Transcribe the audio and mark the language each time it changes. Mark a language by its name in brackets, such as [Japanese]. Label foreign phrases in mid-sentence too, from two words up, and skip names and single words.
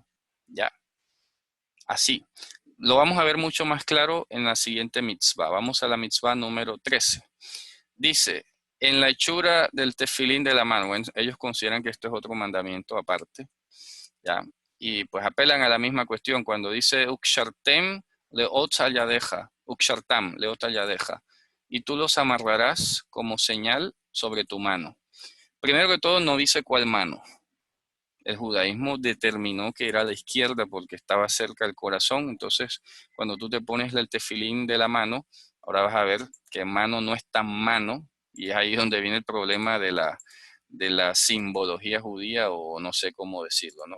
[Spanish] Ya. Así. Lo vamos a ver mucho más claro en la siguiente mitzvah. Vamos a la mitzvah número 13. Dice, en la hechura del tefilín de la mano, bueno, ellos consideran que esto es otro mandamiento aparte, ¿ya? Y pues apelan a la misma cuestión cuando dice [Hebrew] וקשרתם לאות על ידך, וקשרתם לאות על ידך, [Spanish] y tú los amarrarás como señal sobre tu mano. Primero que todo, no dice cuál mano. El judaísmo determinó que era la izquierda porque estaba cerca del corazón. Entonces, cuando tú te pones el tefilín de la mano, ahora vas a ver que mano no es tan mano, y es ahí donde viene el problema de la simbología judía, o no sé cómo decirlo, ¿no?